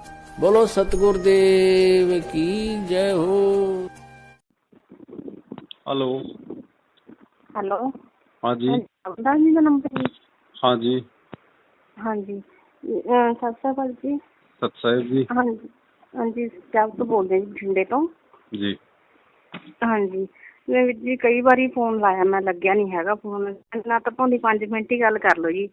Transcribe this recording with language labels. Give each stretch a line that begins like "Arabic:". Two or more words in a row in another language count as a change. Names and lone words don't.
Hindi: बोलो सतगुरुदेव की जय हो। हेलो। हेलो। हाँ जी। अवतार जी का नंबर जी? हाँ जी। हाँ जी। सत श्री अकाल जी। सत साहिब जी।
Punjabi: हाँ जी। हाँ जी, ਪੰਜਾਬ ਤੋਂ ਬੋਲਦੇ ਜੀ, ਬਠਿੰਡੇ ਤੋਂ। जी। ਹਾਂਜੀ, ਮੈਂ ਵੀਰ ਜੀ ਕਈ ਵਾਰੀ ਫੋਨ ਲਾਇਆ, ਮੈਂ ਲੱਗਿਆ ਨਹੀਂ ਹੈਗਾ ਫੋਨ। ਨਾ ਤਾਂ ਭਾਵੇਂ 5 ਮਿੰਟ ਹੀ ਗੱਲ ਕਰ ਲਓ ਜੀ,